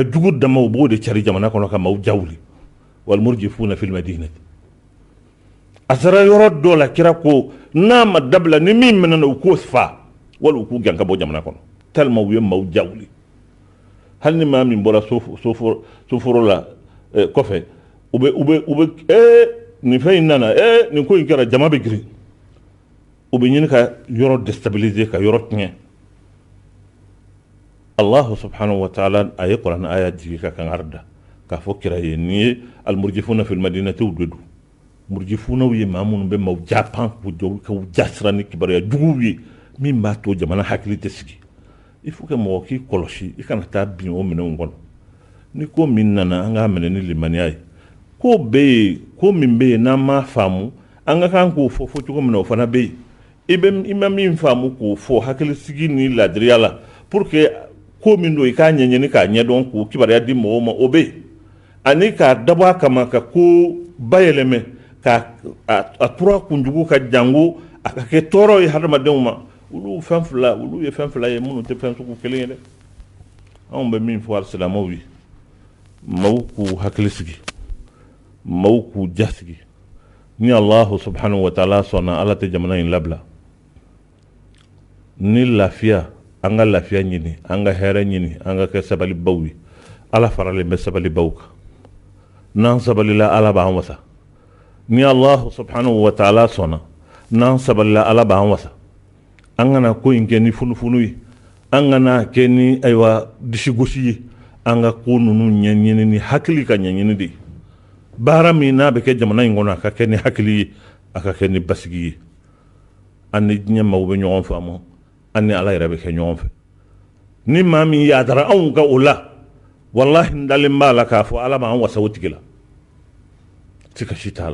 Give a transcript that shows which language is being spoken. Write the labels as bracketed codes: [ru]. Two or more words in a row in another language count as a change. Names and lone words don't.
[bm] jugu dama u b'o de cari jamana kɔnɔ ka maaw jawuli [ar] والمرجفون في المدينة [bm] a sera yɔrɔ dɔ la kira ko n'a ma dabila ni min mɛnna u k'o fa wali u k'u gɛn ka bɔ jamana kɔnɔ tellement u ye maaw jawuli hali ni maa min bɔra soforo la kɔfɛ u bɛ nin fɛn in nana nin ko in kɛra jama bɛ girin u bɛ ɲini ka yɔrɔ déstabiliser ka yɔrɔ tiɲɛ [ar] الله سبحانه وتعالى [bm] a ye Kuran aya jigi ka kan arda k'a fɔ kira ye nin ye [ar] المرجفون في المدينة [bm] de don murjifunaw ye maa minnu bɛ maaw japan k'u jasira ni kibaruya juguw ye min b'a to jamana hakili tɛ sigi [fr] il faut que [bm] mɔgɔ k'i kɔlɔsi i kana taa bin o minɛnw kɔnɔ ni ko min nana an k'a minɛ ni limaniya ye ko min bɛ yen n'an m'a faamu an ka kan k'o fɔ cogo min na o fana bɛ yen i ma min faamu k'o fɔ hakilisigi ni ladiriya la [fr] pour que [bm] ko min don i k'a ɲɛɲini k'a ɲɛdɔn k'o kibaruya di mɔgɔw ma o bɛ yen ani k'a dabɔ a kama ka ko bayɛlɛmɛ k'a tura kunjugu ka jango a ka kɛ tɔɔrɔ ye hadamadenw ma olu ye fɛn fila ye minnu tɛ fɛn sugu kelen ye dɛ anw bɛ min fɔ alisilamɛw ye maaw k'u hakili sigi maaw k'u jasigi ni [ar] الله سبحانه وتعالى [bm] sɔnna ala tɛ jamana in labila ni lafiya an ka lafiya ɲini an ka hɛrɛ ɲini an ka kɛ sabalibaw ye ala faralen bɛ sabalibaw kan n'an sabalila ala b'an wasa ni [ar] الله سبحانه وتعالى [bm] sɔnna n'an sabalila ala b'an wasa an kana ko in kɛ ni funufunu ye an kana kɛ ni ayiwa disigosi ye an ka ko ninnu ɲɛɲini ni hakili ka ɲɛɲini de ye baara min n'a bɛ kɛ jamana in kɔnɔ a ka kɛ ni hakili ye a ka kɛ ni basigi ye an ni diɲɛ maaw bɛ ɲɔgɔn faamu an ni ala yɛrɛ bɛ kɛ ɲɔgɔn fɛ ni maa min yaadara anw ka o la wallahi n dalen b'a la k'a fɔ ala b'an wasa o tigi la ti ka si t'a